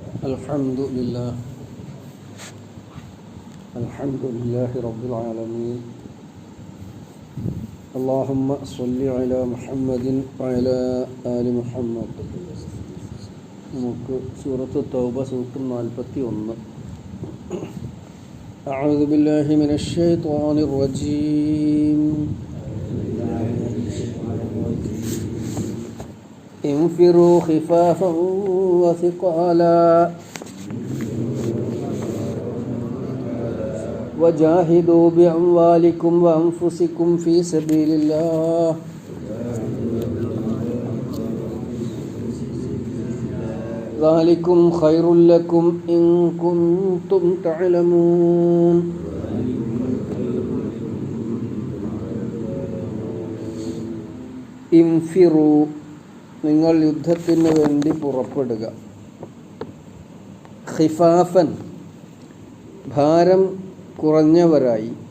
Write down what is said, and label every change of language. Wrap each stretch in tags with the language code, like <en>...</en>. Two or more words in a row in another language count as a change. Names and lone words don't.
<ar>الحمد لله رب العالمين اللهم صل على محمد وعلى آل محمد.</ar> <ml>നമുക്ക് സൂറത്ത് തൗബ സൂക്തം 41.</ml> <ar>أعوذ بالله من الشيطان الرجيم. انفروا خفافا وثقالا وجاهدوا بأموالكم وأنفسكم في سبيل الله ذلكم خير لكم إن كنتم تعلمون.</ar> <ml>ഇൻഫിറു, നിങ്ങൾ യുദ്ധത്തിന് വേണ്ടി പുറപ്പെടുക. ഖിഫാഫൻ, ഭാരം കുറഞ്ഞവരായി.</ml>